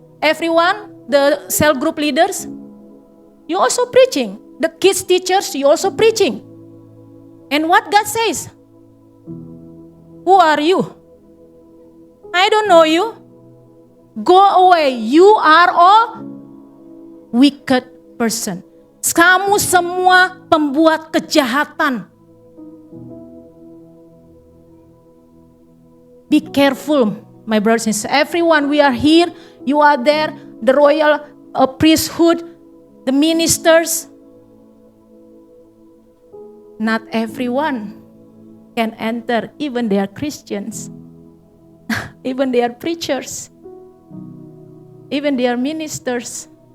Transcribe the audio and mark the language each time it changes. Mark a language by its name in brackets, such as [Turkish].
[English] Everyone, the cell group leaders, you also preaching. The kids teachers, you also preaching. And what God says? Who are you? I don't know you. Go away. You are all wicked person. [Indonesian] Kamu semua pembuat kejahatan. [English] Be careful, my brothers and sisters. Everyone, we are here. You are there. The royal priesthood, the ministers. Not everyone can enter, even they are Christians, even they are preachers, even they are ministers.